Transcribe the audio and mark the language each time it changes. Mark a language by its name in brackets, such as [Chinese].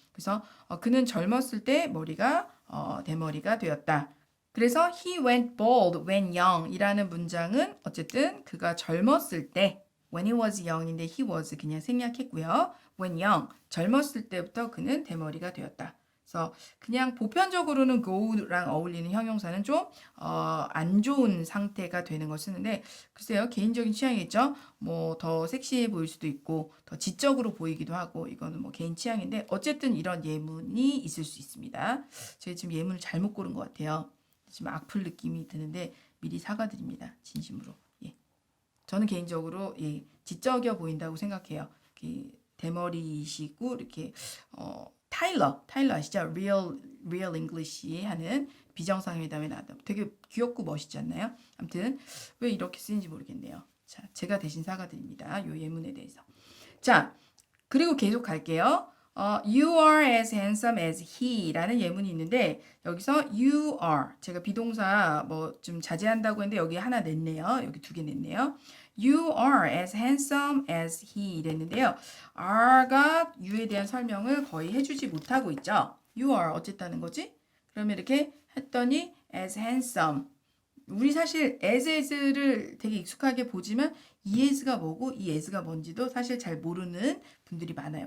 [Korean] 그래서 그는 젊었을 때 머리가 대머리가 되었다. [English] 그래서 he went bald when young 이라는 문장은 어쨌든 그가 젊었을 때 when he was young인데 he was 그냥 생략했고요. [Korean] when young 젊었을 때부터 그는 대머리가 되었다. 그래서 그냥 보편적으로는 go랑 어울리는 형용사는 좀 안 좋은 상태가 되는 걸 쓰는데 글쎄요 개인적인 취향이겠죠. 뭐 더 섹시해 보일 수도 있고 더 지적으로 보이기도 하고 이거는 뭐 개인 취향인데 어쨌든 이런 예문이 있을 수 있습니다. 제가 지금 예문을 잘못 고른 것 같아요. 지금 악플 느낌이 드는데 미리 사과드립니다. 진심으로. 예. 저는 개인적으로 지적이어 보인다고 생각해요. 대머리시고 이렇게 타일러 아시죠? Real English 하는 비정상회담에 나왔던 되게 귀엽고 멋있지 않나요? 아무튼 왜 이렇게 쓰는지 모르겠네요. 자, 제가 대신 사과드립니다. 요 예문에 대해서. 자, 그리고 계속 갈게요. You are as handsome as he 라는 예문이 있는데 여기서 you are 제가 비동사 뭐 좀 자제한다고 했는데 여기 하나 냈네요. 여기 두 개 냈네요. [English] You are as handsome as he 이랬는데요. [Korean] are가 you에 대한 설명을 거의 해주지 못하고 있죠. You are 어쨌다는 거지? 그러면 이렇게 했더니 as handsome 우리 사실 as를 되게 익숙하게 보지만 이 as가 뭐고 이 as가 뭔지도 사실 잘 모르는 분들이 많아요.